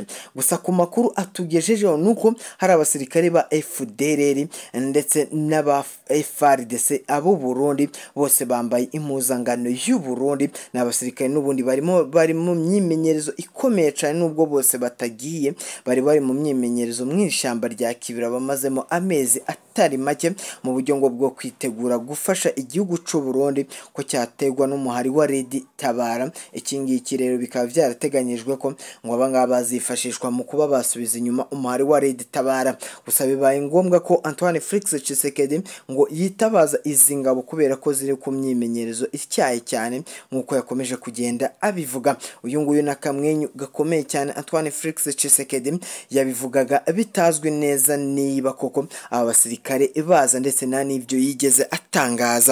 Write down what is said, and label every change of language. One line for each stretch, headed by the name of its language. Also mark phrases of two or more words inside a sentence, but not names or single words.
Kinyarwanda: Gusa ku makuru atugejejeho nuko hari abasirikare ba FDLR ndetse n'aba FARDC abo Burundi bose bambaye impuzangano y'u Burundi, n'abasirikare n'ubundi bari mu myimenyerezo ikomeye cyane, nubwo bose batagiye bari mu myimenyerezo mu ishyamba rya Kibira bamazemo amezi atari make mu buryo ngo bwo kwitegura gufasha igihugu cy'u Burundi ko cyategwa n'umuhari wa Red Tabara. Iki ngiki rero bikaba byarateganyijwe ko ngo abangaba bazifashishwa mu kuba basubiza inyuma umuhari wa Red Tabara. Gusa bibaye ngombwa ko Antoine Felix Tshisekedi ngo yitabaza izi ngabo kubera ko ziri ku myimenyerezo icyaye cyane nk'uko yakomeje kugenda abivuga. Uyu nguyu nakamwenyu gakomeye cyane Antoine Felix Tshisekedi yabivugaga bitazwi neza niba koko aba basirikare baza ndetse nta n'ibyo yigeze atangaza.